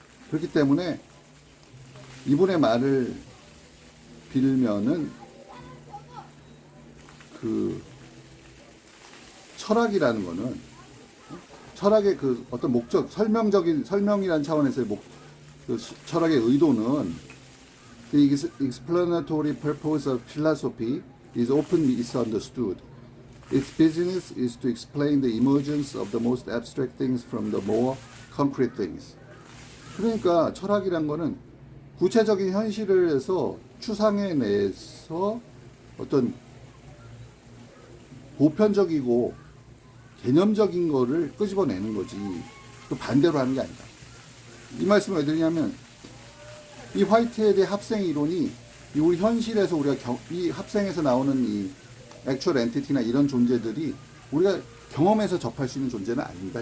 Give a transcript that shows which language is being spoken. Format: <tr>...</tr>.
<ko>그렇기 때문에 이분의 말을 빌면은 철학이라는 거는 철학의 어떤 목적, 설명이라는 차원에서의 철학의 의도는</ko> <en>The explanatory purpose of philosophy is often misunderstood. Its business is to explain the emergence of the most abstract things from the more concrete things.</en> <ko>그러니까 철학이란 거는 구체적인 현실에서 추상해내서 어떤 보편적이고 개념적인 거를 끄집어내는 거지, 그 반대로 하는 게 아니다. 이 말씀을 왜 드리냐면, 이 화이트헤드의 합생 이론이 우리 현실에서 이 합생에서 나오는 이 액츄얼 엔티티나 이런 존재들이 우리가 경험해서 접할 수 있는 존재는 아닙니다.</ko>